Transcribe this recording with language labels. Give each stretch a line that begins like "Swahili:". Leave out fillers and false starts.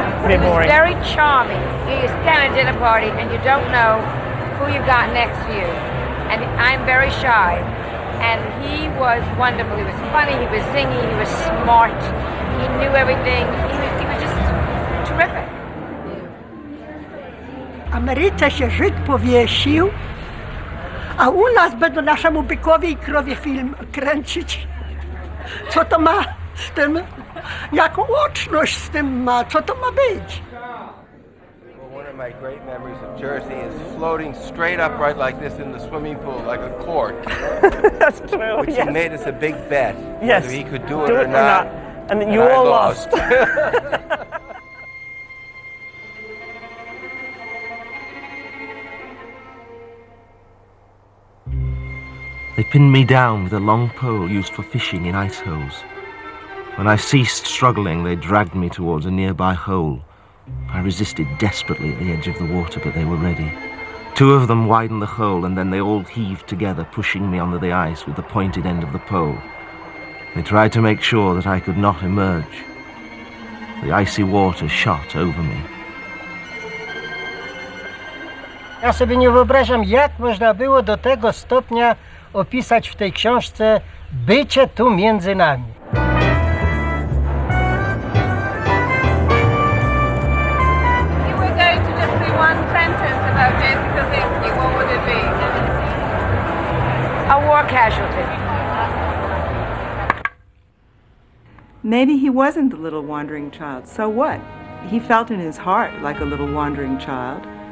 English: It was very charming. You stand at a dinner party and you don't know who you've got next to you. And I'm very shy. And he was wonderful. He was funny, he was zingy, he was smart, he knew everything. He was just terrific.
Polish: Ameryce się Żyd powiesił, a u nas będą naszemu bykowi i krowie film kręcić. Co to ma z tym, jaką łączność z tym ma, co to ma być?
English: One of my great memories of Jersey is floating straight upright like this in the swimming pool, like a cork. That's true. Which he made us a big bet, yes, whether he could do it or not. And then you all lost. They pinned me down with a long pole used for fishing in ice holes. When I ceased struggling, they dragged me towards a nearby hole. I resisted desperately at the edge of the water, but they were ready. Two of them widened the hole, and then they all heaved together, pushing me under the ice with the pointed end of the pole. They tried to make sure that I could not emerge. The icy water shot over me.
Polish: Ja sobie nie wyobrażam, jak można było do tego stopnia opisać w tej książce bycie tu między nami.
English: You were going to just say one sentence about JERZY Kosinski. What would it be? A war casualty. Maybe he wasn't the little wandering child. So what? He felt in his heart like a little wandering child.